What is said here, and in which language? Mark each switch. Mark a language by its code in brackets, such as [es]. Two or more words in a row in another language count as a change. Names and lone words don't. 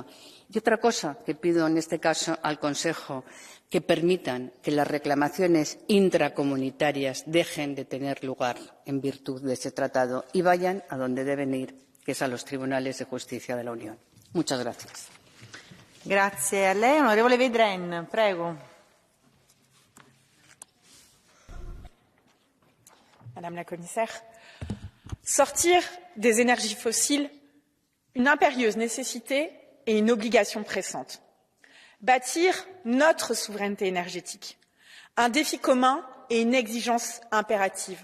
[es] Y otra cosa que pido en este caso al Consejo, que permitan que las reclamaciones intracomunitarias dejen de tener lugar en virtud de ese tratado y vayan a donde deben ir, que es a los tribunales de justicia de la Unión. Muchas gracias. [it] Grazie a lei. Onorevole Vedren, prego. [fr] Madame la Commissaire, sortir des énergies fossiles, une impérieuse nécessité et une obligation pressante. Bâtir notre souveraineté énergétique, un défi commun et une exigence impérative.